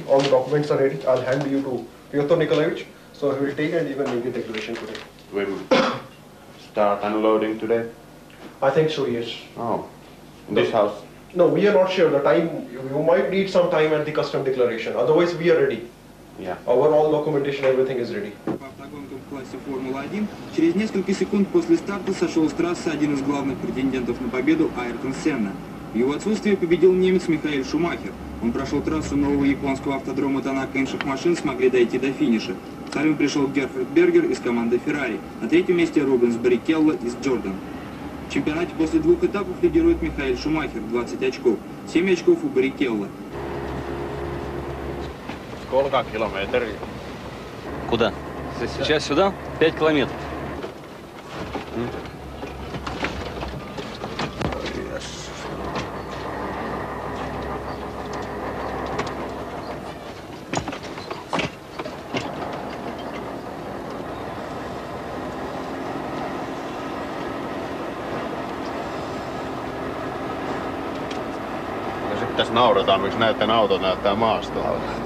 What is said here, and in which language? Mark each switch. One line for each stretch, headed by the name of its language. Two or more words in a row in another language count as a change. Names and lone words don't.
English: All the documents are ready. I'll hand you to Pyotr Nikolaevich. So he will take and even make the declaration today. We will start unloading today. I think so, yes. Oh, in this house? No, we are not sure. The time, you might need some time at the custom declaration. Otherwise, we are ready. Yeah. Our all documentation, everything is ready.
Russian: По автогонкам в классе Формула-1 через несколько секунд после старта сошел с трассы один из главных претендентов на победу Айртон Сенна. В его отсутствие победил немец Михаэль Шумахер. Он прошел трассу нового японского автодрома Танака, инших машин смогли дойти до финиша. Вторым пришел Герхард Бергер из команды Феррари. На третьем месте Рубенс Баррикелло из Джордан. В чемпионате после двух этапов лидирует Михаэль Шумахер, 20 очков. 7 очков у Баррикелло. Сколько километров? Куда? Сейчас сюда? 5 километров.
Finnish: Ja sit tässä naurataan, miksi näiden autot näyttää maastolla.